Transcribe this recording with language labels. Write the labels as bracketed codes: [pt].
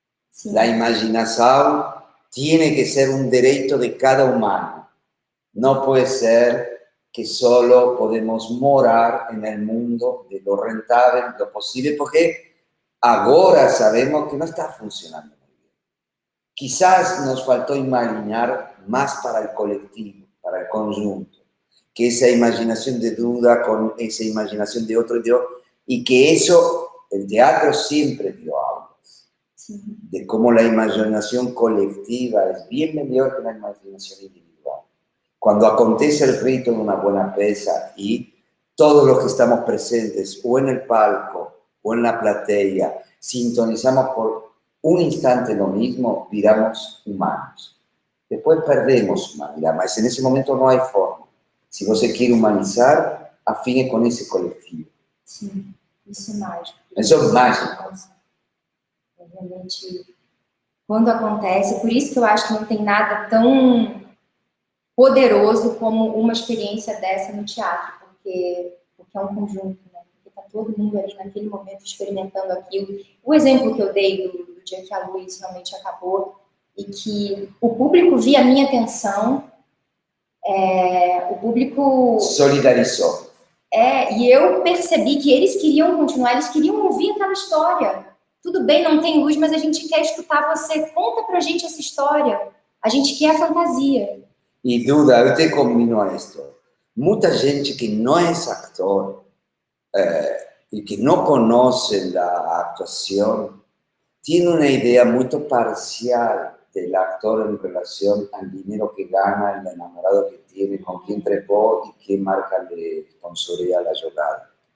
[pt] Sim. A imaginação tem que ser um direito de cada humano. Não pode ser que [es] solo podemos [pt] morar no mundo de lo rentável, lo possível, porque agora sabemos que não está funcionando muito bem. [es] quizás nos faltó imaginar más para el colectivo, para el conjunto, que esa imaginación de duda con esa imaginación de otro y que eso, el teatro siempre dio aulas, [pt] Sim. [es] de cómo la imaginación colectiva es bien mejor que la imaginación individual. Cuando acontece el rito de una buena pieza y todos los que estamos presentes, o en el palco, o en la platea, sintonizamos por un instante lo mismo, viramos humanos. Después perdemos humanidad, mas en ese momento no hay forma. Si você quiere humanizar, afine con ese colectivo. [pt] Sim, isso é mágico. Isso é mágico. É realmente, quando acontece, por isso que eu acho que não tem nada tão poderoso como uma experiência dessa no teatro, porque é um conjunto, né? Porque tá todo mundo ali naquele momento experimentando aquilo. O exemplo que eu dei do dia que a luz realmente acabou e que o público via a minha atenção, o público... Solidarizou. E eu percebi que eles queriam continuar, eles queriam ouvir aquela história. Tudo bem, não tem luz, mas a gente quer escutar você. Conta pra gente essa história. A gente quer a fantasia. [es] Y duda, yo te combino a esto. Mucha gente que no es actor y que no conoce la actuación tiene una idea muy parcial del actor en relación al dinero que gana, el enamorado que tiene, con quién trepó y qué marca le sponsorea la jugada.